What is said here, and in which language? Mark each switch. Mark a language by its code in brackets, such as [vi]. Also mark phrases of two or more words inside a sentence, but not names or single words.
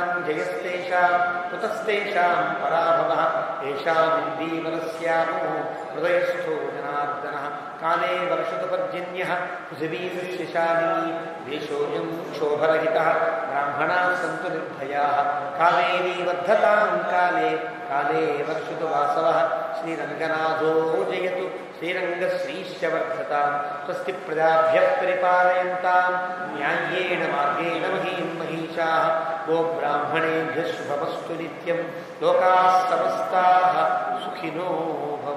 [sa] జయస్తేషాం కుతస్తేషాం పరాభవ ఏషామిందీవరస్యామో హృదయస్థో జనార్దన కాలే వర్షతపర్జన్య పృథివీశానీ దేశోయం క్షోభరహిత బ్రాహ్మణా సంతు నిర్భయా కాలేని వర్ధతాం కాలే కాలే వర్షతు వాసవ శ్రీరంగనాథో జయతు శ్రీరంగశ్రీశ్చ వర్ధతాం స్వస్తి ప్రజాభ్యః పరిపాలయంతాం న్యాయేన శుభమస్తు నిత్యం. లోకాః సమస్తాః సుఖినో